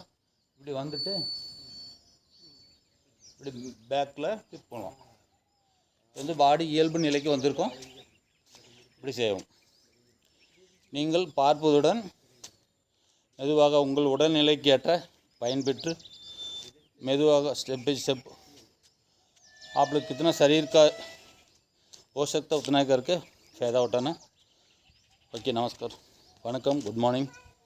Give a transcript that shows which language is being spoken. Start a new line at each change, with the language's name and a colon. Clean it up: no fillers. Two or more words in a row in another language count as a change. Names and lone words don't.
Tamil: இப்படி இப்படி பேக்கில் டிப் பண்ணலாம். பாடி இயல்பு நிலைக்கு வந்திருக்கோம். இப்படி செய்வோம். நீங்கள் பார்ப்பதுடன் மெதுவாக உங்கள் உடல்நிலைக்கு ஏற்ற பயன்பெற்று மெதுவாக
English: step by step
Hindi: आप लोग कितना शरीर का हो सकता है उतना करके फ़ायदा उठाना.
English: ओके, नमस्कार, वणकम, good morning.